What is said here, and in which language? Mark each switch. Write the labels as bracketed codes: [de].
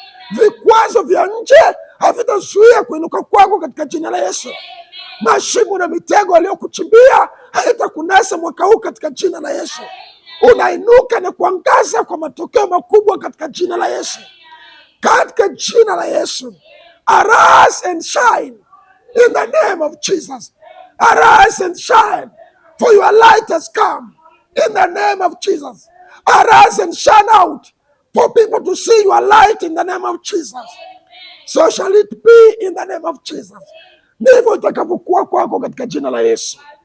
[sw] Vikwazo vya nje havitazuia kuinuka kwako katika jina la Yesu. Mashimo na mitego aliyokuchimbia haitakunasa mwaka huu katika jina la Yesu. Unainuka na kuangaza kwa matokeo makubwa katika jina la Yesu. Katika jina la Yesu. [en] Arise and shine in the name of Jesus. Arise and shine, for your light has come in the name of Jesus. Arise and shine out for people to see your light in the name of Jesus. So shall it be in the name of Jesus. [sw] Ndivyo itakavyokuwa kwako katika jina la Yesu.